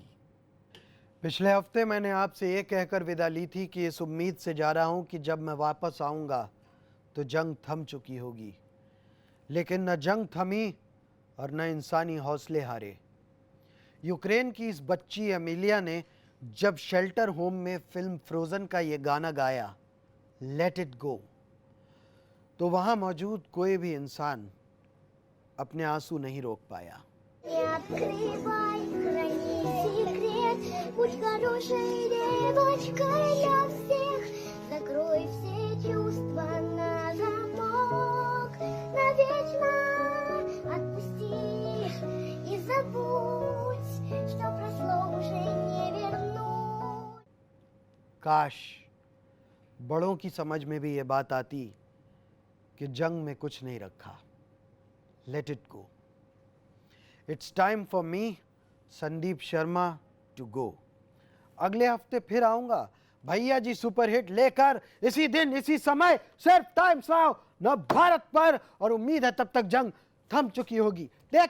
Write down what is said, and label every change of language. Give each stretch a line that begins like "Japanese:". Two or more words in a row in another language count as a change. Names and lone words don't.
Hindi: पिछले हफ्ते मैंने आपसे ये कहकर विदा ली थी कि इस उम्मीद से जा रहा हूं कि जब मैं वापस आऊंगा तो जंग थम चुकी होगी, लेकिन न जंग थमी और न इंसानी हौसले हारे। यूक्रेन की इस बच्ची एमिलिया ने जब शेल्टर होम में फिल्म फ्रोजन का ये गाना गाया,
English: let it go,
Hindi: तो वहां मौजूद कोई भी इंसान अपने आंसू नहीं रोक पाया।
Russian: Не открывай, храни секрет, будь хорошей девочкой для всех. Закрой все чувства на замок, навечно отпусти и забудь, что прошло уже не вернуть.
Hindi: काश बड़ों की समझ में भी ये बात आती कि जंग में कुछ नहीं रखा।
English: let it go. It's time for me संदीप शर्मा to go।
Hindi: अगले हफ्ते फिर आऊंगा भैया जी सुपरहिट लेकर, इसी दिन इसी समय सिर्फ टाइम्स नाउ न भारत पर, और उम्मीद है तब तक जंग थम चुकी होगी।